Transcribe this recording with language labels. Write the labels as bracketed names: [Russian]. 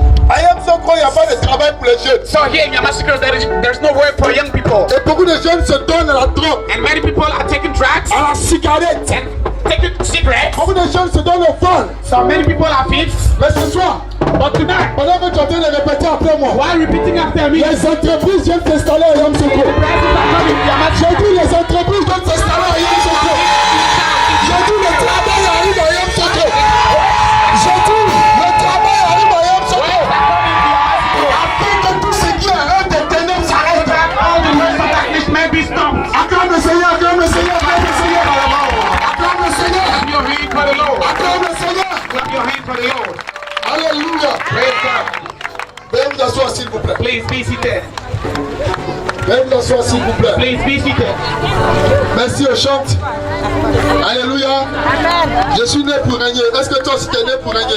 [French] À Yamsoko, il n'y a pas de travail pour les jeunes. [English] So here in Yamasukro, there's no work for young people. [French] Et beaucoup de jeunes se donnent à la drogue, [English] And many people are taking drugs [French] à la cigarette. [English] and taking cigarettes. [French] Beaucoup de jeunes se donnent au vol. [English] So many people are thieves. [French] Mais ce soir, [English] But tonight, [French] pendant que tu es en train de répéter après moi, [English] while repeating after me, [French] les entreprises viennent s'installer à Yamsoko. [English] prices are coming to Yamasukro. [French] J'ai dit les entreprises viennent s'installer à Yamsoko. J'ai dit le travail arrive à Yamsoko. J'ai dit le travail arrive à Yamsoko. Afin que tout ce qui est un des ténèbres s'arrête. [English] All the works of darkness may be stopped. [French] Acclame le Seigneur, acclame le Seigneur, acclame le Seigneur. Acclame le Seigneur. [English] Clap your hand for the Lord. [French] Acclame le Seigneur. [English] Clap your hand for the Lord. [French] Alléluia. [English] Praise God. [French] Veuillez vous asseoir s'il vous plaît. [English] Please be seated. [French] Veuillez vous asseoir s'il vous plaît. [English] Please be seated. [French] Merci, on chante. Alléluia. Je suis né pour régner. Est-ce que toi aussi tu es né pour régner?